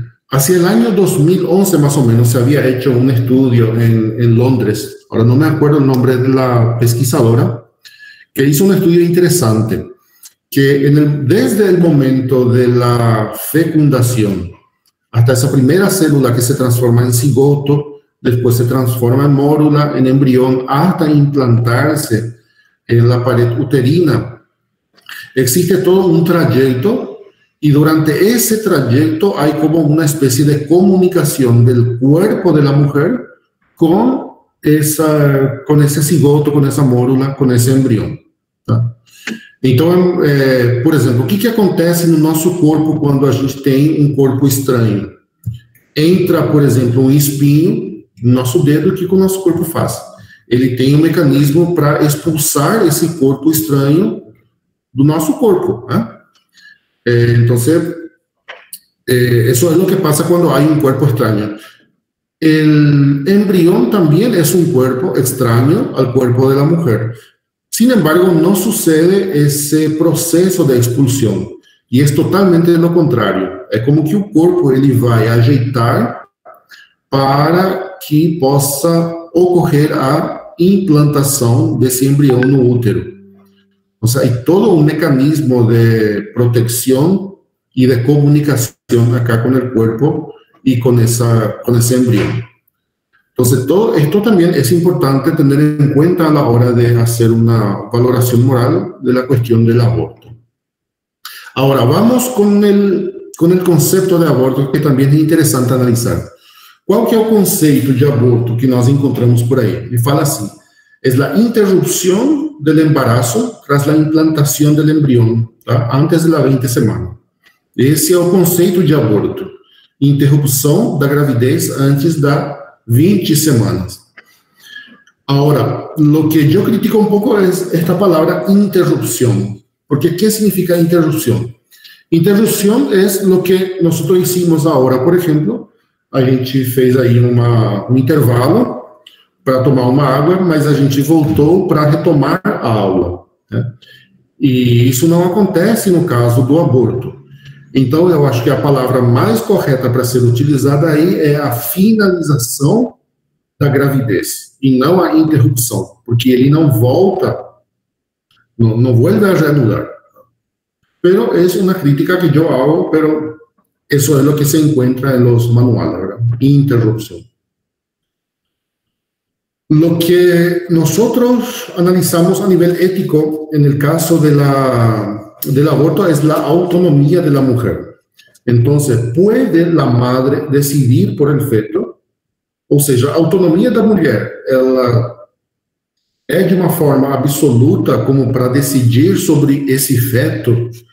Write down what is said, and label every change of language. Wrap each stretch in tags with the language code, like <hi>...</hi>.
<es>Hacia el año 2011, más o menos, se había hecho un estudio en Londres, ahora no me acuerdo el nombre de la pesquisadora, que hizo un estudio interesante, que desde el momento de la fecundación hasta esa primera célula que se transforma en cigoto, después se transforma en mórula, en embrión, hasta implantarse en la pared uterina. Existe todo un trayecto, y durante ese trayecto hay como una especie de comunicación del cuerpo de la mujer con ese cigoto, con esa mórula, con ese embrión, tá?</es> <pt>Então, por exemplo, o que acontece no nosso corpo quando a gente tem um corpo estranho? Entra, por exemplo, um espinho no nosso dedo, o que o nosso corpo faz? Ele tem um mecanismo para expulsar esse corpo estranho do nosso corpo, né? Então, isso é o que passa quando há um corpo estranho. O embrião também é um corpo estranho ao corpo da mulher.</pt> <es>Sin embargo, no sucede ese proceso de expulsión, y es totalmente lo contrario. Es como que el cuerpo</es> <pt>ele vai ajeitar para que possa ocorrer a implantação desse embrião no útero.</pt> <es>O sea, hay todo un mecanismo de protección y de comunicación acá con el cuerpo y con ese embrión. Entonces, todo esto también es importante tener en cuenta a la hora de hacer una valoración moral de la cuestión del aborto. Ahora, vamos con el concepto de aborto, que también es interesante analizar. ¿Cuál que es el concepto de aborto que nós encontramos por ahí?</es> <pt>Ele fala</pt> <es>así: es la interrupción del embarazo tras la implantación del embrión, tá? Antes de la 20 semana.</es> <pt>Esse é o conceito de aborto. Interrupção da gravidez antes da 20 semanas.</pt> <es>Ahora, lo que yo critico un poco es esta palabra interrupción. Porque, ¿qué significa interrupción? Interrupción es lo que nosotros hicimos ahora, por ejemplo,</es> <pt>a gente fez aí um intervalo para tomar uma água, mas a gente voltou para retomar a aula, né? E isso não acontece no caso do aborto. Então, eu acho que a palavra mais correta para ser utilizada aí é a finalização da gravidez, e não a interrupção, porque ele não volta,</pt> <es>no vuelve a reanudar. Pero es una crítica que yo hago, pero eso es lo que se encuentra en los manuales, ¿verdad? Interrupción. Lo que nosotros analizamos a nivel ético en el caso del aborto es la autonomía de la mujer. Entonces, ¿puede la madre decidir por el feto?</es> <pt>Ou seja, a autonomia da mulher, ela é de uma forma absoluta como para decidir sobre esse feto?</pt>